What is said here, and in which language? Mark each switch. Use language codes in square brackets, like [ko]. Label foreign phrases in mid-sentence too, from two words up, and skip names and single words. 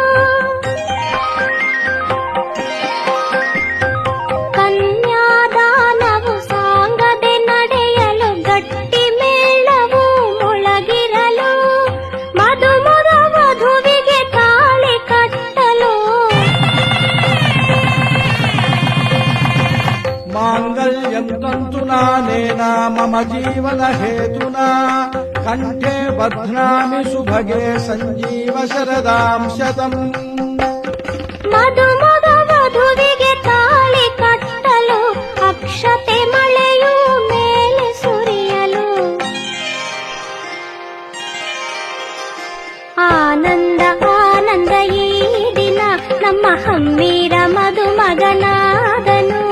[kn] ಕನ್ಯಾದಾನವು ಸಾಂಗದೆ ನಡೆಯಲು ಗಟ್ಟಿ ಮೇಳವು ಮೊಳಗಿರಲು. ಮಧುಮಗ ವಧುವಿಗೆ ತಾಳಿ ಕಟ್ಟಲು. [sa] माङ्गल्यं तन्तुनानेन मम जीवन हेतुना कण्ठे बध्नामि सुभगे सञ्जीव शरदां शतम्. [kn] ಮಧುಮಗ ವಧುವಿಗೆ ತಾಳಿ ಕಟ್ಟಲು ಅಕ್ಷತೆ ಮಳೆಯು ಮೇಲೆ ಸುರಿಯಲು. ಆನಂದ ಆನಂದ ಈ ದಿನ ನಮ್ಮ ಹಮ್ಮೀರ ಮದುಮಗನಾದನು.